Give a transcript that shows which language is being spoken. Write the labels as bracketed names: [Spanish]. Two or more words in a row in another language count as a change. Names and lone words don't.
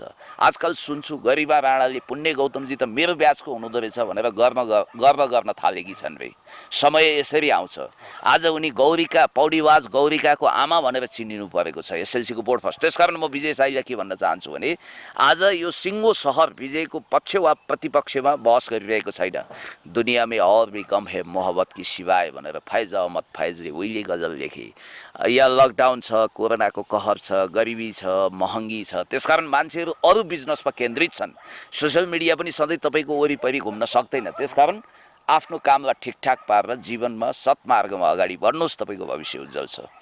[Nepali] आजकल सुन्छु गरिमा राणाले पुण्य गौतमजी त मेरो ब्याचको हुनुहुँदो रहेछ भनेर गर्व गर्न थालेकी छन् रे। समय यसरी आउँछ। आज उनी गौरीका पौडीवाज गौरीकाको आमा भनेर चिनिनु परेको छ, एसएलसीको [English] board first. [Nepali] त्यसकारण म विजय साईलाई के भन्न चाहन्छु भने आज यो सिङ्गो सहर विजयको पक्ष वा प्रतिपक्षमा बहस गरिरहेको छैन। दुनियाँमै [Urdu] اور بھی کم ہے محبت کی سوائے [Nepali] भनेर फैज अहमद फैजले उहिले गजल लेखे। या लकडाउन छ, कोरोनाको कहर छ, गरिबी छ, महँगी छ, त्यसकारण मान्छेहरू अरू बिजनेसमा केन्द्रित छन्। [English] social media [Nepali] पनि सधैँ तपाईँको वरिपरि घुम्न सक्दैन। त्यसकारण आफ्नो कामलाई ठिकठाक पारेर जीवनमा सत्मार्गमा अगाडि बढ्नुहोस्, तपाईँको भविष्य उज्जवल छ।